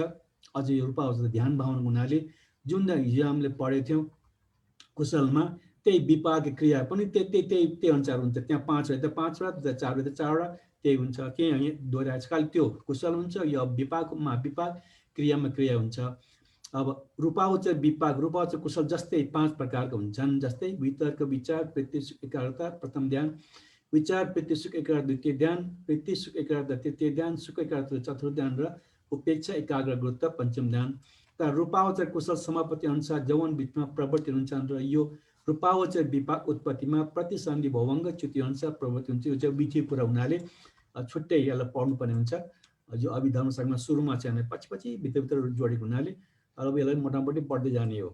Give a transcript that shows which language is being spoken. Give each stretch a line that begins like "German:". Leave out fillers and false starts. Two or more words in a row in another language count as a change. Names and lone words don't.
Nepali: अझै यो रूपावचर ध्यान भावना हुनाले जुन हिजो हामीले पढेको थियौँ कुशलमा, त्यही विपाक क्रिया पनि त्यही अनुसार हुन्छ। त्यहाँ 5 त 5 वटा, 4 त 4 वटा, त्यही हुन्छ। के यहाँ दोहोऱ्याएको छ, खालि त्यो कुशल हुन्छ, यो विपाकमा विपाक, क्रियामा क्रिया हुन्छ। अब रूपावचर विपाक, रूपावचर कुशल जस्तै 5 प्रकारको हुन्छन्। जस्तै वितर्क विचार प्रीति सुख एकाग्रता प्रथम ध्यान, विचार प्रीति सुख एकाग्रता द्वितीय ध्यान, प्रीति सुख एकाग्रता तृतीय ध्यान, सुख एकाग्रता चतुर्थ ध्यान र उपेक्षा एकाग्र गुरुत्व पञ्चम ध्यान। त रूपावचर कुशल समापति अनुसार जौवन बिचमा प्रवृत्ति हुन्छन् र यो रूपावचर विपाक उत्पत्तिमा प्रतिसन्धि भवङ्ग च्युति अनुसार प्रवृत्ति हुन्छ। यो चाहिँ विधि पुरा हुनाले छुट्टै यसलाई पढ्नुपर्ने हुन्छ। यो अभिधर्म शाखामा सुरुमा चाहिँ पछि भित्र जोडेको हुनाले अब यसलाई मोटामोटी पढ्दै जाने हो।